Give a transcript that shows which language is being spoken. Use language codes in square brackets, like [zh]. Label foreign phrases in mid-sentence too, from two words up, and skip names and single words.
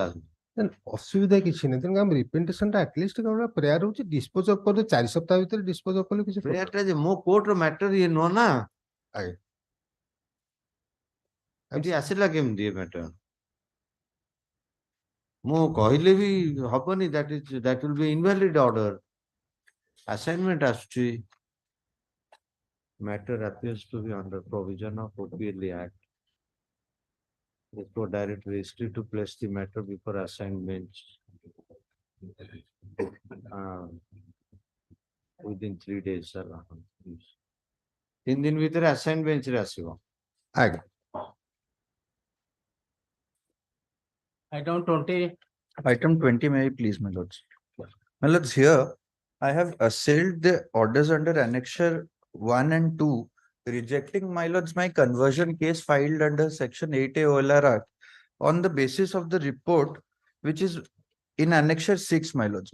[or] ଅସୁବିଧା କିଛି ନାହିଁ ତେଣୁ ଆମେ ରିପ୍ରେଜେଣ୍ଟେସନ ଟା ଆଟଲିଷ୍ଟ ପ୍ରେୟାର ହଉଛି [en] dispose of [or] କରିଦେ 4 ସପ୍ତାହ ଭିତରେ [en] dispose of [or] କଲେ କିଛି ପ୍ରେୟାର ଟା ଯେ ମୋ କୋର୍ଟର ମ୍ୟାଟର ଇଏ ନୁହଁ ନା। ଆଜ୍ଞା ଏଠି ଆସିଲା କେମିତି ଏ ମ୍ୟାଟର? ମୁଁ କହିଲେ ବି ହବନି [en] that will be invalid order. Assignment ଆସୁଛି matter appears to be under provision of OPL Act. Therefore, direct registry to place the matter before assignment within 3 days. [or] 3 दिन ଭିତରେ [en] assign bench [or] ରେ ଆସିବ। ଆଜ୍ଞା [en] Item 20. Item 20, may I please, my lords? My lords, here I have assailed the orders under annexure 1 and 2, rejecting, my lords, my conversion case filed under section 8A OLR Act on the basis of the report which is in annexure 6, my lords.